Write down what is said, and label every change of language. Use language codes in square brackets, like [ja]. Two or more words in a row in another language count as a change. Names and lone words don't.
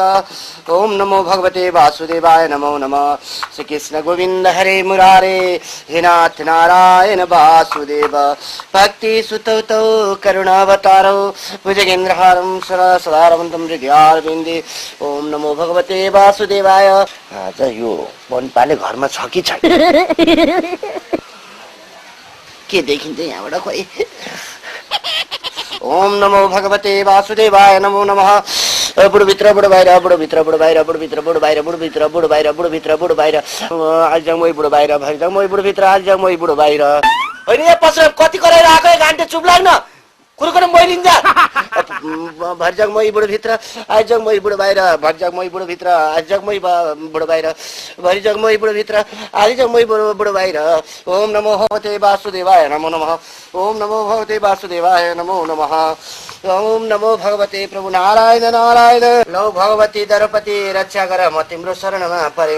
[sa] ओम नमो भगवते वासुदेवाय नमो नमः। श्री कृष्ण गोविंद हरे मुरारे हे नाथ नारायण वासुदेव। भक्ति सुतौ करुणावतारो भुजगेन्द्रहारं सदारवन्तं हृदयारविन्दे। ओम नमो भगवते वासुदेवाय। [ne] आज यो बनपाले घरमा छ कि छैन के देखिन्छ यहाँबाट खोइ। [sa] ओम नमो भगवते वासुदेवाय नमो नमः। [ne] बुढो भित्र बुढो बाहिर बुढो भित्र बुढो बाहिर बुढो भित्र बुढो बाहिर बुढो भित्र बुढो बाहिर बुढो भित्र बुढो बाहिर आज मै बुढो बाहिर भरि मै बुढो भित्र आज मै बुढो बाहिर। होइन यहाँ पछाडि कति कराएर आएको घन्टे चुप लाग्न कुरो मै लिन्छ। भरजग मै बुढो भित्र आजग मै बुढो बाहिर भरजग मै बुढो भित्र आजग मै बुढो बाहिर भरिजग मै बुढो भित्र आजग मै बुढो बाहिर। [sa] ओम नमो भगवते वासुदेवाय नमो नमः। ओम नमो भगवते वासुदेवाय नमो नमः। ओम नमो भगवते प्रभु नारायण नारायण। [ne] लौ भगवती द्रौपदी रक्षा गर म तिम्रो शरणमा परे।